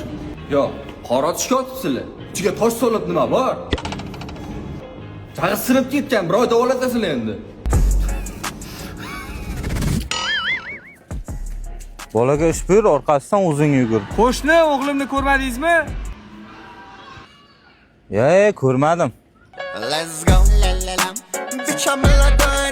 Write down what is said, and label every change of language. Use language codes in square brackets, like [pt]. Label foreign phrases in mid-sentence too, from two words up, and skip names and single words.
[uz] Yo'q, qora tushga otibsizlar. Ichiga tosh solib nima bor? Chag'i sinib ketgan, birov davolatasizlar endi. Bolaga ish buyur, orqasidan o'zing yugur. Qo'shni, o'g'limni ko'rmadingizmi? Ko'rmadim. [en] Let's go, la la la. Bitch, I'm a